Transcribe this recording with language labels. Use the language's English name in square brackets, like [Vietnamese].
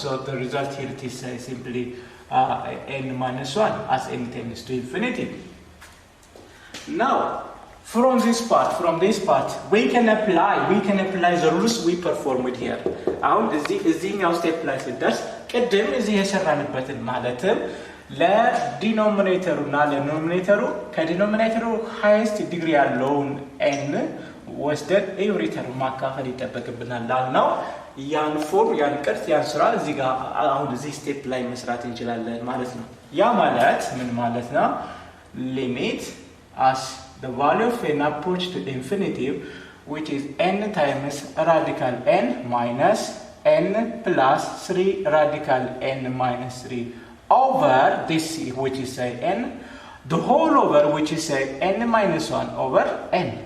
[English] So the result here it is simply n minus 1 as n tends to infinity. Now from this part we can apply the rules we performed here. [Amharic] አሁን እዚህኛው ስቴፕ ላይ ስንደርስ ቅድም እዚህ የሰራንበትን ማለትም ለዲኖሚኔተሩ እና ለኖሚኔተሩ ከዲኖሚኔተሩ ሃይስት ዲግሪ ያለውን n ወስደን ኤቭሪ ተርም ማካፈል ይጠበቅብናል ላልነው ያን ፎርም ያን ቅርጽ ያን ስራ እዚህ ጋር አሁን እዚህ ስቴፕ ላይ መስራት እንችላለን ማለት ነው። ያ ማለት ምን ማለት ነው? [English] ሊሚት as the value of n approach to infinity, which is n times radical n minus n plus 3 radical n minus 3 over this, which is say n, the whole over, which is say n minus 1 over n.